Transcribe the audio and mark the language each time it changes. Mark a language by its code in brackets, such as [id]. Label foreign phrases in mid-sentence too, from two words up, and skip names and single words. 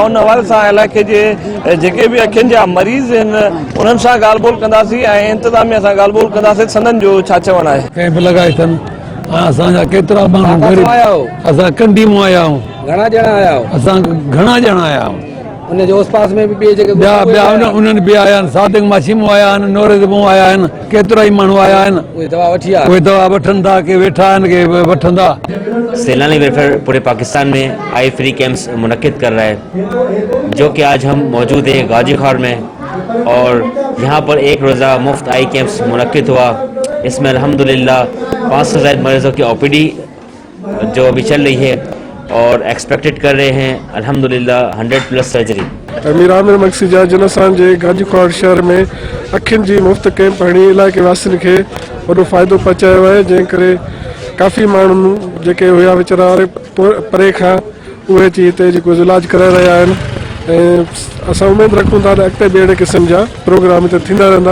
[sd] उन हवाले सां इलाइक़े जे जेके भी अखियुनि जा मरीज़ आहिनि उन्हनि सां ॻाल्हि ॿोल कंदासीं ऐं इंतिज़ामिया सां ॻाल्हि ॿोल कंदासीं। संदन जो छा चवणु आहे? कैंप लगाए अथनि। असांजा केतिरा माण्हू गरीब असां कंडी मां आया आहियूं। घणा ॼणा आया हो? असां घणा ॼणा आया आहियूं। उन जो आस पास में भी ॿिए जगह ॿिया उन्हनि बि आया आहिनि। सादिक माशी मां आया आहिनि, नोरे मां आया आहिनि, केतिरा ई माण्हू आया आहिनि। उहे दवा वठी आया। उहे दवा वठनि था, के वेठा आहिनि, के वठंदा। [ur] سیلانی ویلفیئر پورے پاکستان میں [en] eye free camps [ur] منعقد کر رہا ہے، جو کہ آج ہم موجود ہیں غازی خواور میں اور یہاں پر ایک روزہ مفت [en] eye camps [ur] منعقد ہوا. اس میں الحمدللہ 500 سے زائد مریضوں کی OPD جو ابھی چل رہی ہے اور ایکسپیکٹیڈ کر رہے ہیں الحمدللہ 100+ سرجری. [sd] मीर आमिर मंगसी जा जिन असांजे गाजी ख्वावर शहर में अखियुनि जी मुफ़्त कैंप हणी इलाइक़े वासियुनि खे वॾो फ़ाइदो पहुचायो आहे, जंहिं करे काफ़ी माण्हू जेके हुया वीचारा परे खां उहे अची हिते जेको इलाज कराए रहिया आहिनि ऐं असां उमेद रखूं था त अॻिते बि अहिड़े क़िस्म जा प्रोग्राम हिते थींदा रहंदा।